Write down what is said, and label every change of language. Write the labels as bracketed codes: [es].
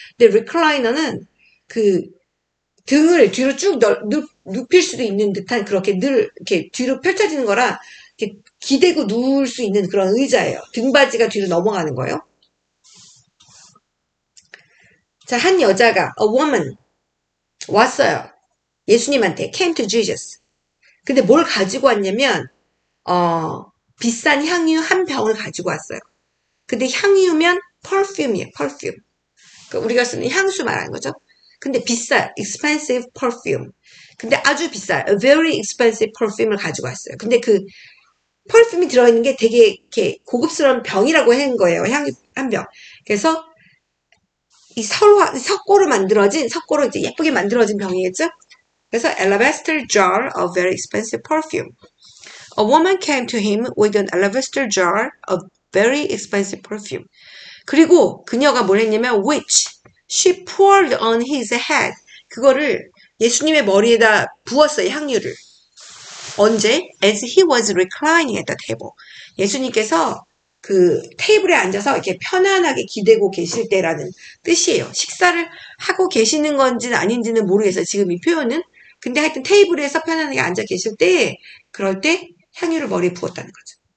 [ko] 근데 recliner는 그 등을 뒤로 쭉 눕힐 수도 있는 듯한 그렇게 늘 이렇게 뒤로 펼쳐지는 거라 이렇게 기대고 누울 수 있는 그런 의자예요. 등받이가 뒤로 넘어가는 거예요. 자, 한 여자가 [en] a woman [ko] 왔어요. [en] 예수님한테 came to Jesus. [ko] 근데 뭘 가지고 왔냐면 비싼 향유 한 병을 가지고 왔어요. 근데 향유면 perfume이에요. perfume. 그러니까 우리가 쓰는 향수 말하는 거죠. 근데 비싸요. [en] expensive perfume. [ko] 근데 아주 비싸요. [en] a very expensive perfume을 [ko] 가지고 왔어요. 근데 그 perfume이 들어있는 게 되게 이렇게 고급스러운 병이라고 한 거예요. 향유 한 병. 그래서 이 석고로 이제 예쁘게 만들어진 병이겠죠? [en] 그래서 alabaster jar of very expensive perfume. A woman came to him with an alabaster jar of very expensive perfume. [ko] 그리고 그녀가 뭘 했냐면 [en] which she poured on his head. [ko] 그거를 예수님의 머리에다 부었어요. 향유를. 언제? [en] As he was reclining at the table. [ko] 예수님께서 그 테이블에 앉아서 이렇게 편안하게 기대고 계실 때라는 뜻이에요. 식사를 하고 계시는 건지는 아닌지는 모르겠어요. 지금 이 표현은. 근데 하여튼 테이블에서 편안하게 앉아 계실 때 그럴 때 향유를 머리에 부었다는 거죠.